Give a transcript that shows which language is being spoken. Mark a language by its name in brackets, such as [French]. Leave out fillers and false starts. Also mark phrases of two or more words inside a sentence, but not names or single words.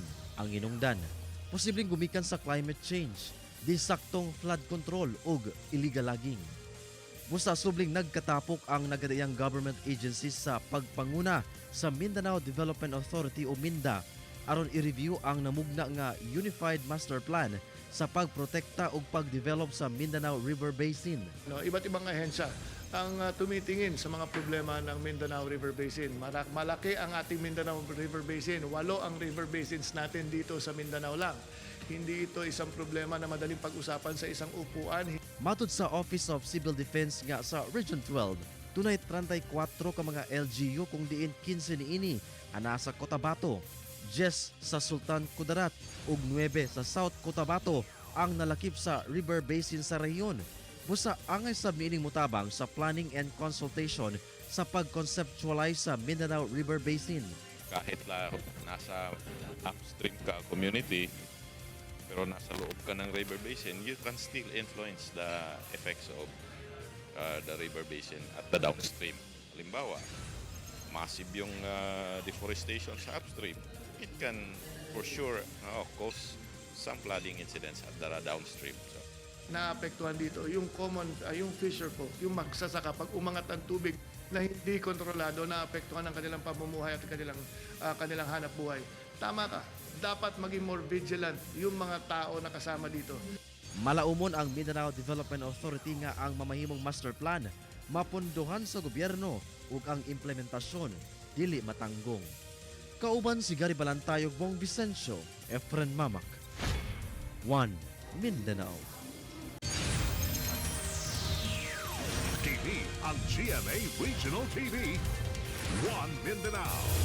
[Cebuano] Ang hinungdan, posibleng gumikan sa [English] climate change, [Cebuano] disaktong [English] flood control [Cebuano] ug [English] illegal logging. [Cebuano] Busa subling nagkatapok ang nagadayang [English] government agencies [Cebuano] sa pagpanguna sa Mindanao Development Authority o MINDA aron i-review ang namugna nga Unified Master Plan sa pagprotekta ug pagdevelop sa Mindanao River Basin. [Filipino] Iba't ibang ahensya ang tumitingin sa mga problema ng Mindanao River Basin. Malaki ang ating Mindanao River Basin. 8 ang [English] river basins [Filipino] natin dito sa Mindanao lang. Hindi ito isang problema na madaling pag-usapan sa isang upuan. [Cebuano] Matud sa Office of Civil Defense nga sa Region 12, tunay 34 ka mga LGU kung diin 15 niini ana sa Cotabato, 10 sa Sultan Kudarat ug 9 sa South Cotabato ang nalakip sa [English] river basin [Cebuano] sa rehiyon. Busa angay sa mining mutabang sa [English] planning and consultation [Cebuano] sa pag-conceptualize sa Mindanao River Basin. [Filipino] Kahit nasa upstream ka community, pero nasa loob ka ng [English] river basin, you can still influence the effects of the river basin at the downstream. [Filipino] Halimbawa, massive yung deforestation sa upstream. [English] It can for sure cause some flooding incidents at the downstream. [Filipino] So, Naapektuhan dito yung common, yung [English] fisher folk, [Filipino] yung magsasaka pag umangat ang tubig na hindi kontrolado, naapektuhan ang kanilang pamumuhay at kanilang hanap buhay. Tama ka, dapat maging [English] more vigilant [Filipino] yung mga tao na kasama dito. [Cebuano] Malaumon ang Mindanao Development Authority nga ang mamahimong [English] master plan [Cebuano] mapondohan sa gobyerno ug ang implementasyon dili matanggong. Kauban si Gary Balantayog, Bong Vicencio, Efren Mamak, 1 Mindanao. TV ang GMA Regional TV, 1 Mindanao.